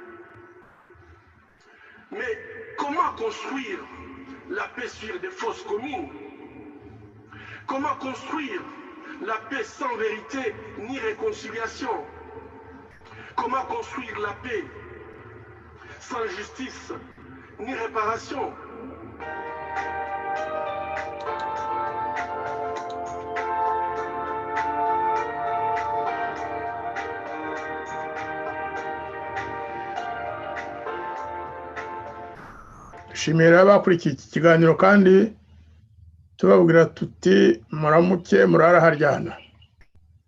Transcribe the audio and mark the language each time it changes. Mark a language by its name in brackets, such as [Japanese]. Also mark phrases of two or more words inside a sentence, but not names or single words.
[French] Mais comment construire la paix sur des fausses communes? Comment construire la paix sans vérité ni réconciliation? Comment construire la paix sans justice ni réparation? [Kinyarwanda] dushimira abakurikiye iki kiganiro kandi tubabwira tuti muramuke murara haryana